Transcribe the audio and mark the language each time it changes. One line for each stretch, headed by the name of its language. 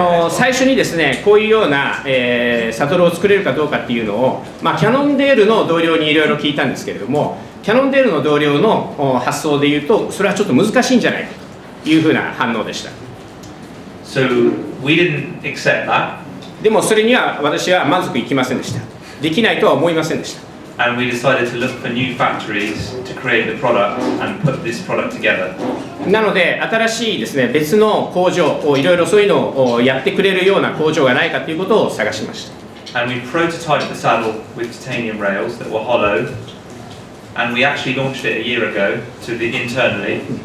Japanese: 最初にですねこういうような、サドルを作れるかどうかっていうのを、まあ、キャノンデールの同僚にいろいろ聞いたんですけれどもキャノンデールの同僚の発想でいうとそれはちょっと難しいんじゃないかというふうな反応でした。
English: So we didn't accept that.
Japanese: でもそれには私は満足いきませんでした。できないとは思いませんでした。
English: and we decided to look for new factories to create the product and put this product together.
Japanese: なので新しいですね別の工場をいろいろそういうのをやってくれるような工場がないかということを探しました。
English: And we prototyped the saddle with titanium rails that were hollow, and we actually launched it a year ago to the internally.